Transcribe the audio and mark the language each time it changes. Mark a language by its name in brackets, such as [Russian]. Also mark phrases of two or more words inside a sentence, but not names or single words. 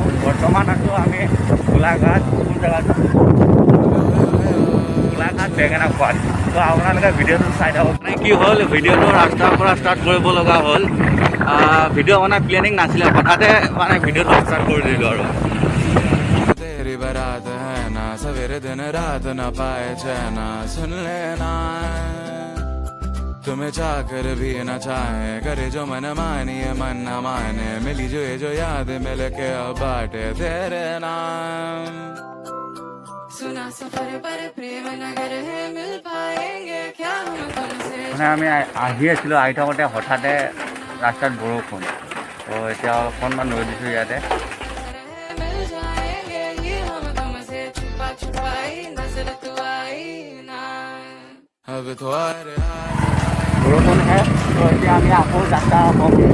[Assamese] বৰ্তমান আছোঁ আমি গোলাঘাট। কোন জেগাত? গোলাঘাট বেঙেনা খোৱাত। তো আপোনালোকে ভিডিঅ'টো চাই থাকক। মানে কি হ'ল, ভিডিঅ'টো ৰাস্তাৰ পৰা ষ্টাৰ্ট কৰিব লগা হ'ল। ভিডিঅ' মানে প্লেনিং নাছিলে, হঠাতে মানে ভিডিঅ'টো ষ্টাৰ্ট কৰি দিলোঁ আৰু। [Hindi] तेरी बारात है ना, सवेरे दिन रात ना पाए चैना, सुन लेना तुम्हें चाकर भी न चाहे, करे जो मन मानिए मन न माने, मिली जो याद मिल के अब बाटे तेरे नाम। सुना सफर पर प्रेम नगर है, मिल पाएंगे क्या हम तुमसे। [Assamese] মানে আমি আহি আছিলোঁ, আহি থাকোঁতে হঠাতে ৰাস্তাত বৰষুণ। তো এতিয়া অকণমান ৰৈ দিছোঁ ইয়াতে। বৰষুণহে, তো এতিয়া আমি আকৌ যাত্ৰা হ'ম।